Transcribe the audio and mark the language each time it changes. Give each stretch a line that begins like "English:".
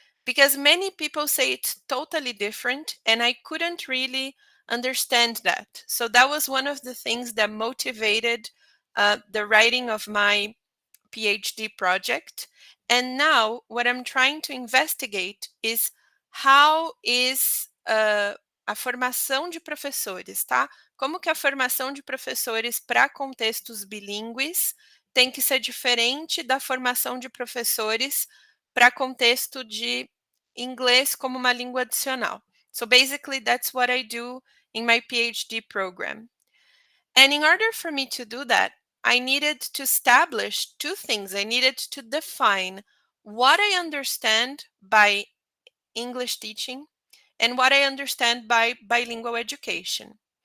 English: Because many people say it's totally different, and I couldn't really understand that. So that was one of the things that motivated the writing of my PhD project. And now what I'm trying to investigate is how is a
Portuguese: formação de professores, tá? Como que a formação de professores para contextos bilíngues tem que ser diferente da formação de professores para contexto de inglês como uma língua adicional.
English: So basically that's what I do in my PhD program. And in order for me to do that, I needed to establish two things. I needed to define what I understand by English teaching and what I understand by bilingual education.